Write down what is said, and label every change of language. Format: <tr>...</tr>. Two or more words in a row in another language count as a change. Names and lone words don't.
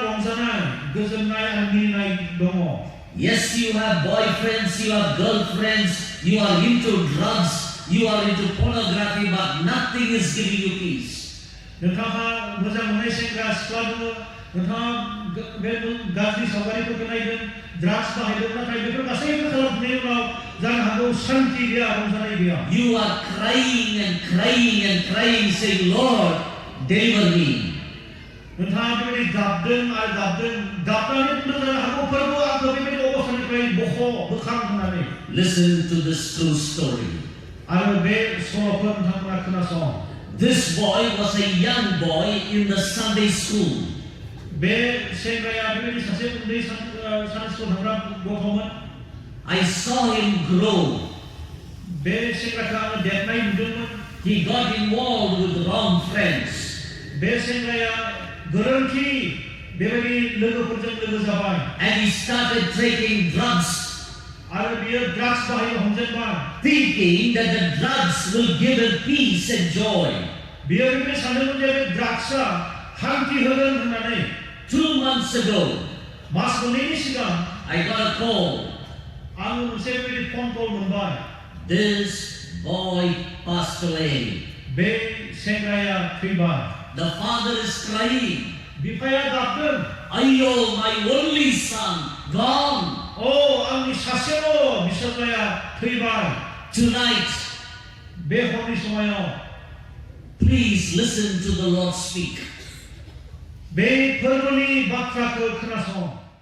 <brx>रंजानाय गोजोननाय आरो मिनिनाय दङ</brx> <en>Yes, you have boyfriends, you have girlfriends, you are into drugs, you are into pornography, but nothing is giving you peace.</en> <brx>नोंथाङा मोजां मोननाय सेंग्रा सिख्ला दङ नोंथाङा बे गाज्रि सावगारिफोरखौ नायदों ड्राग्स बाहायदों नाथाय बेफोर गासैबो खालामनायनि उनाव जानो हागौ शान्ति गैया रंजानाय गैया</brx> <en>You are crying and crying and crying, saying, Lord, deliver me.</en> <brx>नोंथाङा बेबायदि गाबदों आरो गाबनानै बुंदों जानो हागौ फोरबो आंखौ बेबायदि अबस्थानिफ्राय बोखां होननानै</brx> <en>Listen to this true story.</en> <brx>आरो बे सल'खौ नोंथांमोना खोनासं</brx> <en>This boy was a young boy in the Sunday school.</en> <brx>बे सेंग्राया बेबायदि सासे उन्दै</brx> <en>Sunday school</en> <brx>थांग्रा गथ'मोन</brx> <en>I saw him grow.</en> <brx>बे सेंग्राखौ आङो देरनाय नुदोंमोन</brx> <en>He got involved with wrong friends.</en> <brx>बे सेंग्राया गोरोन्थि बेबायदि लोगोफोरजों लोगो जाबाय</brx> <en>And he started taking drugs,</en> <brx>आरो बियो ड्राग्स बाहायनो हमजेनबाय</brx> <en>thinking that the drugs will give him peace and joy.</en> <brx>बियो बेबायदि सानदोंमोन जे बे ड्राग्सआ शान्ति होगोन होननानै</brx> <en>2 months ago,</en> <brx>मास मोननैनि सिगां</brx> <en>I got a call.</en> <brx>आङो मोनसे बेबायदि</brx> <en>phone call</en> <brx>मोनबाय</brx> <en>This boy passed away.</en> <brx>बे सेंग्राया थैबाय</brx> <en>The father is crying.</en> <brx>बिफाया गाबदों Ayo,</brx> <en>my only son, gone.</en> <brx>आंनि सासेल' बिसोरलाया थैबाय</brx> <en>Tonight,</en> <brx>बे हरनि समायाव</brx> <en>please listen to the Lord speak.</en> <brx>बे फोरबोनि बाथ्राखौ खोनासं</brx>